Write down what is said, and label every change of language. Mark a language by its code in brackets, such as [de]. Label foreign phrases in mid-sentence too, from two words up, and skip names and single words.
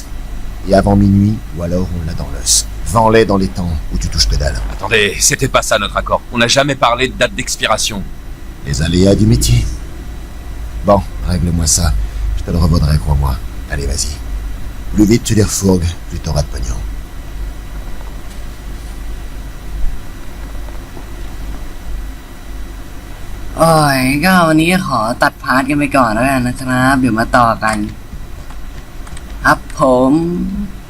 [fr] Et avant minuit, ou alors on l'a dans l'os. Vends-les dans les temps où tu touches que dalle. Attendez, c'était pas ça notre accord. On n'a jamais parlé de date d'expiration. Les aléas du métier. Bon, règle-moi ça. Je te le revaudrai, crois-moi. Allez, vas-y. Plus vite tu les refourgues, plus t'auras de pognon. [th] โอ้ยก็วันนี้ขอตัดพาร์ทกันไปก่อนแล้วกันนะครับ เดี๋ยวมาต่อกัน ครับผม